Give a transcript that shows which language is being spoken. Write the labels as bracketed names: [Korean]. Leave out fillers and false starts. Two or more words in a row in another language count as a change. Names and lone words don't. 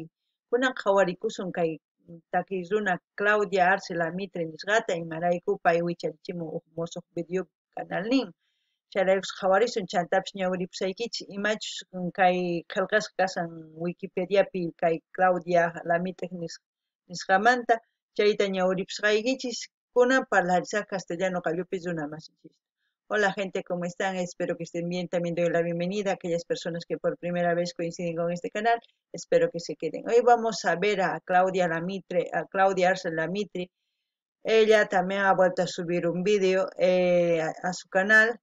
[Quechua] Kunan qhawarikusun kay takiq runa Claudia Arce Mitre nisqata imarayku pay wicharichimun huk musuq video canal nin. Chayraykus qhawarisun chaytapish ñawiripusaykichis imachus kay qillqasqa kasan Wikipediapi kay Claudia Lamitre nisqamanta chayta ñawiripusqaykichis kunan parlarisaq castellano qallupi runa masinchis. [Spanish] Hola gente, ¿cómo están? Espero que estén bien. También doy la bienvenida a aquellas personas que por primera vez coinciden con este canal. Espero que se queden. Hoy vamos a ver a Claudia Lamitre, a Claudia Arce Lamitre. Ella también ha vuelto a subir un vídeo a su canal.